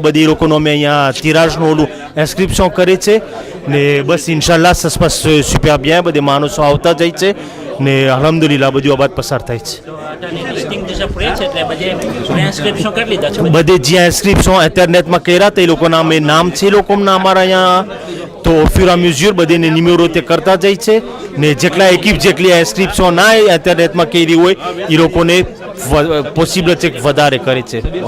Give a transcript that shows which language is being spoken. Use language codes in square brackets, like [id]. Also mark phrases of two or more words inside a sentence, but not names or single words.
[gu] બધી લોકોનો અમે અહીંયા તિરાજનું ઓલું ઇન્સ્ક્રિપ્શન કરે છે ને બસ ઇન્શાલ્લાહ [fr] ça se passe super bien [gu] બધી માણસો આવતા જાય છે ને અલ્હમ્દુલિલ્લાહ બધું આ બાદ પસાર થાય છે બધે જ્યાં ઇન્સ્ક્રિપ્શન ઇન્ટરનેટમાં કર્યા હતા એ લોકોના અમે નામ છે એ લોકોના અમારા અહીંયા તો ફિર આ મ્યુઝિયમ બધીને નિમેરો તે કરતા જાય છે ને જેટલા એકિપ જેટલી ઇન્સ્ક્રિપ્શન ના ઇન્ટરનેટમાં કરી હોય એ લોકોને પોસિબલ છે કે વધારે કરે છે